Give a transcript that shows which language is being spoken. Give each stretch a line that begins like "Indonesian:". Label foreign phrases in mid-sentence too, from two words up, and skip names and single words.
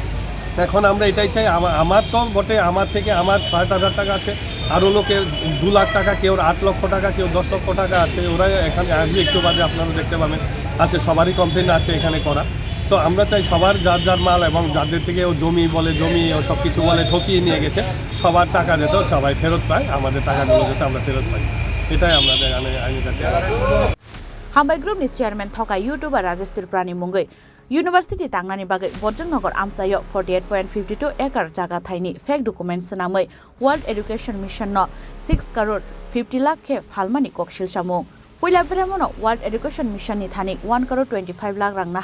Bangla: এখন আমরা এটাই চাই আমার তো বটে আমার থেকে আমার 6,000 টাকা আছে আরও লোকের 2 লাখ টাকা কেউ 8 লক্ষ টাকা কেউ 10 লক্ষ টাকা আছে ওরা এখানে আসবে একটু বাদে আপনারা দেখতে পাবেন আছে সবারই কমপ্লেন আছে এখানে করা তো আমরা চাই সবার যার মাল এবং যাদের থেকে ও জমি ও সব কিছু বলে ঠকিয়ে নিয়ে গেছে সবার টাকা যেত সবাই ফেরত পায় আমাদের টাকাগুলো যেতে আমরা ফেরত পাই এটাই আমাদের আইনের কাছে
Kok Borok: Hambai Group ni Chairman Thokai YouTuber Rajesh Tripura Mungai University Tangnani Bagai Bojangnagar Amsayo 48.52 acre jaga thaini
English: fake documents
Kok Borok: namai World Education Mission no 6 crore 50 lakh ke phalmani kokshil samung Puila Brahmano World Education Mission ni thani 1 crore 25 lakh rang